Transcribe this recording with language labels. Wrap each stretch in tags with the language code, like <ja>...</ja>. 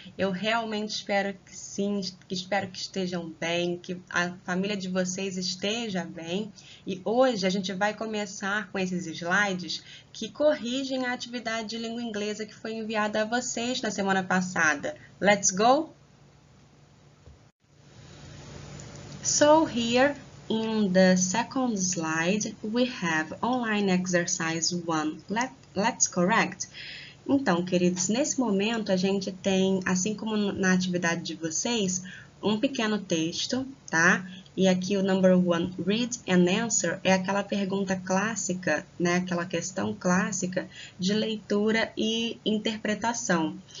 <pt>Eu realmente espero que sim, espero que estejam bem, que a família de vocês esteja bem. E hoje a gente vai começar com esses slides que corrigem a atividade de língua inglesa que foi enviada a vocês na semana passada.</pt> <en>Let's go? So here in the second slide, we have online exercise 1. Let's correct.</en> <pt>Então, queridos, nesse momento a gente tem, assim como na atividade de vocês, um pequeno texto, tá? E aqui o</pt> <en>number 1, read and answer,</en> <pt>é aquela pergunta clássica, né? Aquela questão clássica de leitura e interpretação.</pt>